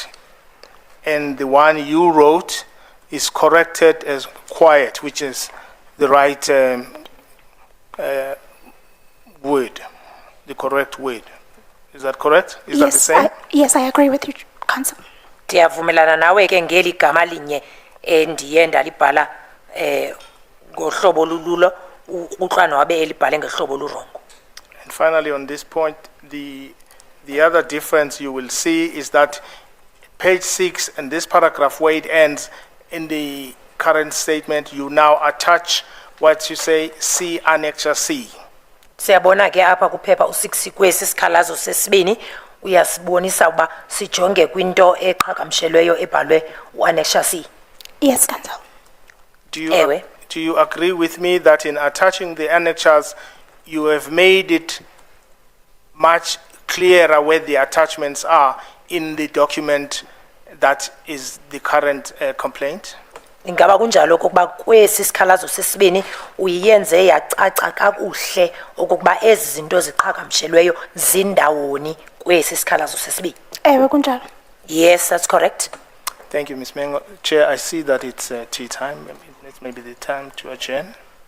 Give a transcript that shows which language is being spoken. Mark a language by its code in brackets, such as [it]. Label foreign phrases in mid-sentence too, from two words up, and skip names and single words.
[en] And the one you wrote is corrected as quiet, which is the right word, the correct word. Is that correct? Is that the same? Yes, I agree with you, Council. [xh] Ndiyavumelana nawe ke ngeli gama linye endiye ndalibhala ngohlobo lululo uXolani wabe elibhale ngehlobo lurongo. [en] And finally, on this point, the other difference you will see is that page 6 and this paragraph where it ends in the current statement, you now attach what you say C annexure C. [xh] Siyabona ke apha kuphepha u6 kwesi sikhalazo sesibini uyasibonisa uba sijonge kwinto eqhagamshelweyo ebhalwe uannexure C. [en] Yes, Council. [xh] Ewe. [en] Do you agree with me that in attaching the annexures, you have made it much clearer where the attachments are in the document that is the current complaint? [xh] Ingaba kunjalo okokuba kwesi sikhalazo sesibini uyenze yacaca kakuhle okokuba ezi zinto ziqhagamshelweyo zindawoni kwesi sikhalazo sesibini. Ewe kunjalo. [en] Yes, that's correct. Thank you, Ms. Mengo. Chair, I see that it's tea time. It's maybe the time to adjourn.